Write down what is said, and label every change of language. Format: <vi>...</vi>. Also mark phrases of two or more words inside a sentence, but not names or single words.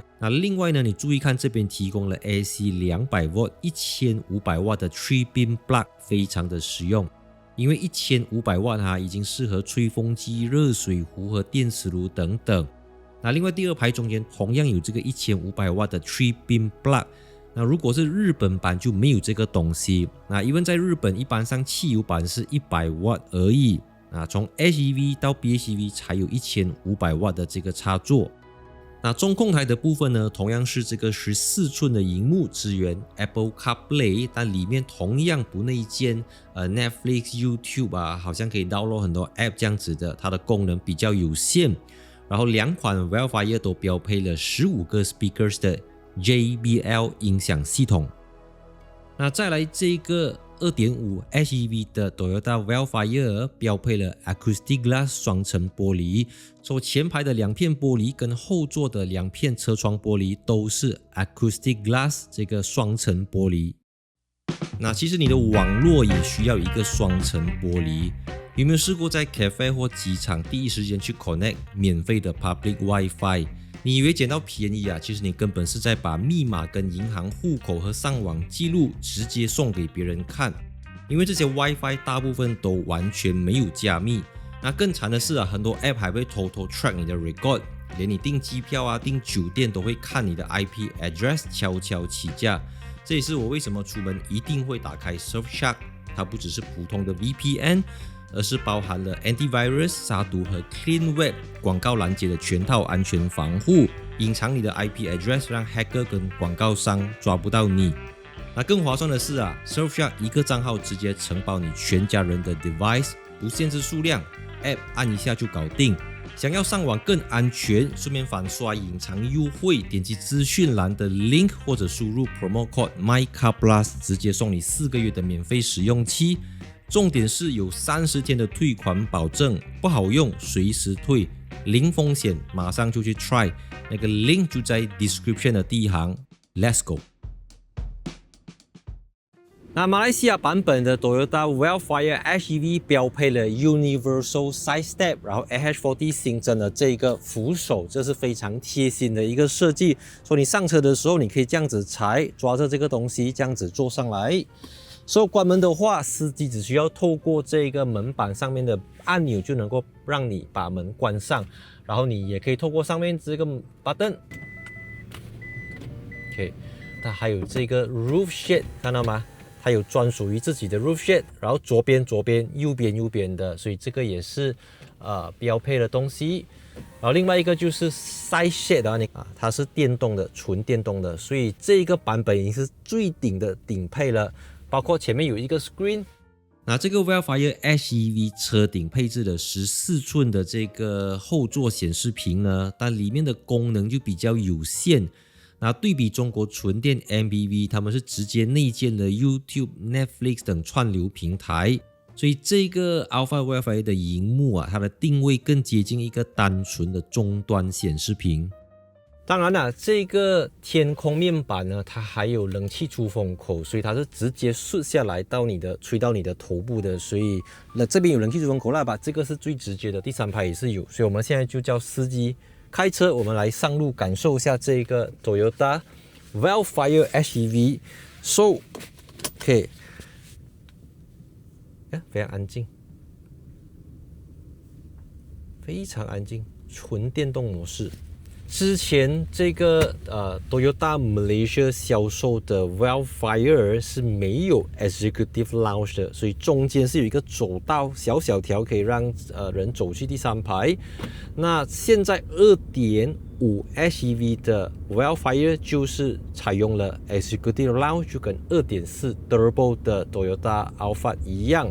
<zh>那另外呢，你注意看這邊提供了 AC 200V 1500W 的</zh> <en>3-pin plug，</en> <zh>非常的實用，因為 1500W 已經適合吹風機、熱水壺和電磁爐等等。那另外第二排中間同樣有這個 1500W 的</zh> <en>3-pin plug。</en> <zh>那如果是日本版就沒有這個東西，那因為在日本一般上汽油版是100W而已，從 SEV 到 PHEV 才有1500W的這個插座。那中控台的部分呢，同樣是這個14寸的熒幕，支援 Apple CarPlay， 但裡面同樣不內建Netflix、YouTube 好像可以 download 很多 app 這樣子的，它的功能比較有限。然後兩款 Vellfire 都標配了15個 speakers 的JBL 音響系統。那再來這個 2.5 SEV 的 Toyota Vellfire 標配了 Acoustic Glass 雙層玻璃，前排的2片玻璃跟後座的2片車窗玻璃都是 Acoustic Glass 這個雙層玻璃。那其實你的網絡也需要一個雙層玻璃，有沒有試過在 cafe 或機場第一時間去 connect 免費的</zh> <en>public Wi-Fi？</en> <zh>你以為撿到便宜其實你根本是在把密碼跟銀行戶口和上網記錄直接送給別人看，因為這些 Wi-Fi 大部分都完全沒有加密。那更慘的是很多 app 還會偷偷 track 你的 record， 連你訂機票訂酒店都會看你的</zh> <en>IP address</en> <zh>悄悄起價。這也是我為什麼出門一定會打開 Surfshark， 它不只是普通的 VPN， 而是包含了 antivirus、殺毒和</zh> <en>clean web</en> <zh>廣告攔截的全套安全防護，隱藏你的</zh> <en>IP address，</en> <zh>讓 hacker 跟廣告商抓不到你。那更划算的是Surfshark 一個賬號直接承包你全家人的 device，不限制數量， app 按一下就搞定。想要上網更安全，順便反刷隱藏優惠，點擊資訊欄的 link 或者輸入</zh> <en>promo code</en> <zh>MyCarPlus， 直接送你4個月的免費試用期。重點是有30天的退款保證，不好用隨時退，零風險，馬上就去 try。那個 link 就在 description 的第一行。</zh> <en>Let's go。</en> <zh>那馬來西亞版本的 Toyota Vellfire SEV 標配了 Universal Side Step，然後 AH40 新增了這個扶手，這是非常貼心的一個設計。所以你上車的時候，你可以這樣子踩，抓着這個東西，這樣子坐上來。所以關門的話，司機只需要透過這個門板上面的按鈕就能夠讓你把門關上，然後你也可以透過上面這個 button。OK， 它還有這個</zh> <en>roof shade，</en> <zh>看到嗎？它有專屬於自己的</zh> <en>roof shade，</en> <zh>然後左邊，右邊的，所以這個也是標配的東西。然後另外一個就是</zh> <en>side shade</en> <zh>它是電動的，純電動的，所以這個版本已經是最頂的頂配了，包括前面有一個 screen。那這個 Vellfire SEV 車頂配置了14寸的這個後座顯示屏呢，但裡面的功能就比較有限。那對比中國純電 MPV，他們是直接內建了 YouTube、Netflix 等串流平台，所以這個 Alpha Vellfire 的熒幕它的定位更接近一個單純的終端顯示屏。當然了，這個天空面板呢，它還有冷氣出風口，所以它是直接順下來到吹到你的頭部的，所以這邊有冷氣出風口吧，這個是最直接的，第三排也是有，所以我們現在就叫司機開車，我們來上路感受一下這個 Toyota Vellfire SEV。So， OK， 非常安靜，非常安靜，純電動模式。之前這個 Toyota Malaysia 銷售的 Vellfire 是沒有 Executive Lounge 的，所以中間是有一個走道，小條可以讓人走去第三排。那現在 2.5 5 SEV 的 Wildfire 就是採用了 Executive Lounge， 就跟 2.4 Turbo 的 Toyota Alphard 一樣。</zh>